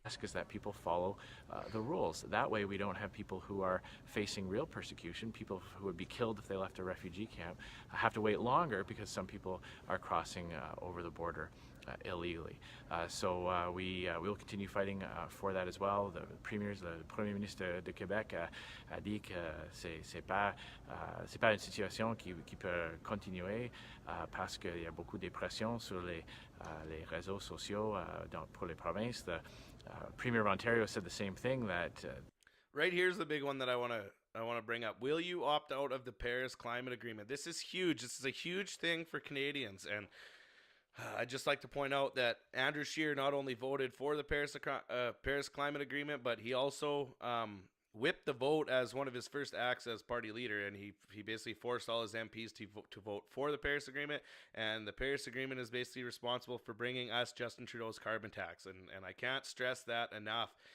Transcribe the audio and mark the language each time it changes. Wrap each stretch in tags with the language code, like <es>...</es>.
<en>Ask is that people follow the rules. That way we don't have people who are facing real persecution, people who would be killed if they left a refugee camp, have to wait longer because some people are crossing over the border illegally. So we will continue fighting for that as well.</en> <fr>The Premier ministre de Québec a dit que c'est pas une situation qui peut continuer parce qu'il y a beaucoup de pression sur les réseaux sociaux pour les provinces.</fr> <en>The Premier of Ontario said the same thing, that right here's the big one that I want to bring up. Will you opt out of the Paris Climate Agreement? This is huge. This is a huge thing for Canadians, and I'd just like to point out that Andrew Scheer not only voted for the Paris Climate Agreement, but he also whipped the vote as one of his first acts as party leader, and he basically forced all his MPs to vote for the Paris Agreement, and the Paris Agreement is basically responsible for bringing us Justin Trudeau's carbon tax, and I can't stress that enough.</en>